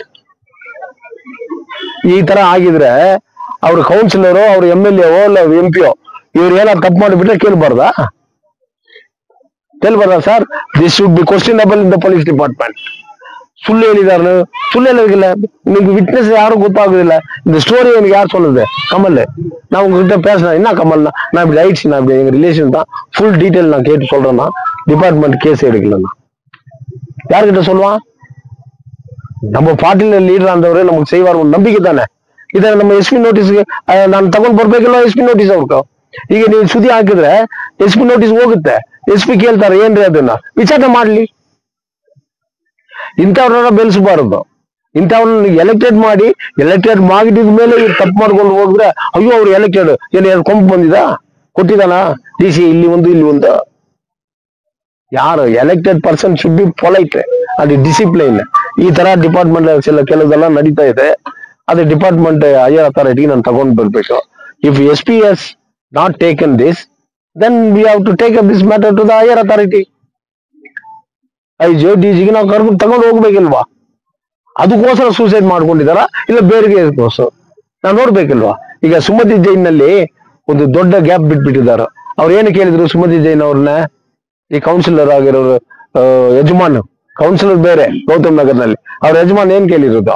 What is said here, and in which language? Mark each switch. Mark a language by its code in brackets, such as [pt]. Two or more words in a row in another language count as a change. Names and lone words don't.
[kn] ಈ ತರ ಆಗಿದ್ರೆ ಅವ್ರ ಕೌನ್ಸಿಲರು, ಅವ್ರ MLA ಇಲ್ಲ MP ಇವ್ರು ಏನಾದ್ರು ತಪ್ಪು ಮಾಡಿಬಿಟ್ರೆ ಕೇಳ್ಬಾರ್ದಾ ಸರ್? [en] This should be questionable in the police department. [kn] ಸುಳ್ಳು ಹೇಳಿದಾರ, ಸುಳ್ಳು ಹೇಳೋದಿಲ್ಲ. ನಿಮ್ಗೆ ವಿಟ್ನೆಸ್ ಯಾರು ಗೊತ್ತಾಗೋದಿಲ್ಲ. [ta] இந்த ஸ்டோரி எனக்கு யார் சொன்னது? கமல். நான் உங்ககிட்ட பேசினேன், என்ன கமல், நான் இப்படி ஆயிடுச்சு, நான் இப்படி எங்க ரிலேஷன் தான், ஃபுல் டீட்டெயில் நான் கேட்டு சொல்றேன்னா டிபார்ட்மெண்ட் கேஸ் எடுக்கலன்னா யாருக்கிட்ட சொல்லுவான்? நம்ம பார்ட்டில லீடர் ஆண்டவரே நமக்கு செய்வார் நம்பிக்கை தானே. [kn] ಇದ ನಮ್ಮ SP ನೋಟಿಸ್ಗೆ ನಾನು ತಗೊಂಡ್ ಬರ್ಬೇಕಲ್ಲ SP ನೋಟಿಸ್ ಅವ್ರಿಗೆ. ಈಗ ನೀವು ಸುದ್ದಿ ಹಾಕಿದ್ರೆ SP ನೋಟಿಸ್ ಹೋಗುತ್ತೆ. SP ಕೇಳ್ತಾರೆ ಏನ್ರಿ ಅದನ್ನ ವಿಚಾರಣೆ ಮಾಡ್ಲಿ. ಇಂಥವ್ರನ್ನ ಬೆಳೆಸಬಾರದು. ಇಂಥವ್ರನ್ನ ಎಲೆಕ್ಟೆಡ್ ಮಾಡಿದ ಮೇಲೆ ಇವ್ರು ತಪ್ಪು ಮಾಡ್ಕೊಂಡು ಹೋಗಿದ್ರೆ, ಅಯ್ಯೋ ಅವ್ರು ಎಲೆಕ್ಟೆಡ್ ಏನು ಕೊಂಪು ಬಂದಿದ ಕೊಟ್ಟಿದಾನ DC ಇಲ್ಲಿ ಒಂದು. ಯಾರು [en] elected person should be polite, [kn] ಅದು ಡಿಸಿಪ್ಲೈನ್. ಈ ತರ ಡಿಪಾರ್ಟ್ಮೆಂಟ್ ಕೆಲವೆಲ್ಲ ನಡೀತಾ ಇದೆ. ಅದು [en] department higher authority [kn] ನಾನು ತಗೊಂಡ್ ಬರ್ಬೇಕು. [en] ಇಫ್ SP has not taken this, then we have to take up this matter to the higher authority. [kn] DG ಗೆ ನಾವು ತಗೊಂಡು ಹೋಗ್ಬೇಕಿಲ್ವಾ? ಅದಕ್ಕೋಸ್ಕರ ಸೂಸೈಡ್ ಮಾಡ್ಕೊಂಡಿದಾರ, ಇಲ್ಲ ಬೇರೆ ನಾವು ನೋಡ್ಬೇಕಿಲ್ವಾ? ಈಗ ಸುಮತಿ ಜೈನ್ ನಲ್ಲಿ ಒಂದು ದೊಡ್ಡ ಗ್ಯಾಪ್ ಬಿಟ್ಬಿಟ್ಟಿದ್ದಾರೆ. ಅವ್ರು ಏನು ಕೇಳಿದ್ರು ಸುಮತಿ ಜೈನ್ ಅವ್ರನ್ನ, ಈ ಕೌನ್ಸಿಲರ್ ಆಗಿರೋರು ಯಜಮಾನ್ ಕೌನ್ಸಿಲರ್ ಬೇರೆ ಗೌತಮ್ ನಗರ್ನಲ್ಲಿ, ಅವ್ರ ಯಜಮಾನ್ ಏನ್ ಕೇಳಿರೋದು?